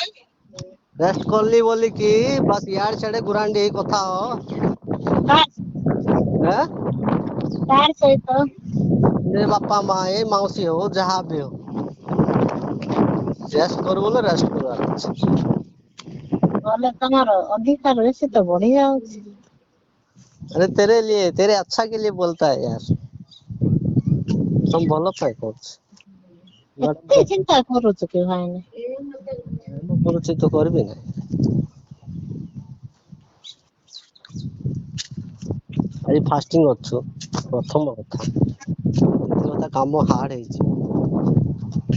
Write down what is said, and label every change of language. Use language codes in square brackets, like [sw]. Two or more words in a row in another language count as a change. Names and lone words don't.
[or] ରେଷ୍ଟ କଲି ବୋଲିକି ବାସ୍ ଇଆଡେ ସିଆଡେ ଗୁରାଣ୍ଡି ହେଇ କଥା ହ। କା ଆଁ କାହାର ସହିତ? ଏ ବାପା ମା ଏ ମାଉସୀ ହଉ ଯାହା ବି ହଉ। ରେଷ୍ଟ କରୁ ବୋଲେ ରେଷ୍ଟ କରିବାର ଅଛି। [hi] बोले तुम्हारा अधिकार वैसे तो बढ़ी जाଉଛି। अरे तेरे अच्छा के लिए बोलता है यार। [or] तुम ଭଲ ପାଇଁ କହୁଛି। ଏତେ ଚିନ୍ତା କରୁଛୁ କି ଭାଇନା? ମୁଁ କରୁଛି ତ କରିବି ନା। ଆଜି ଫାଷ୍ଟିଂ ଅଛୁ ପ୍ରଥମ କଥା। ଦ୍ୱିତୀୟ କଥା କାମ ହାର୍ଡ ହେଇଛି।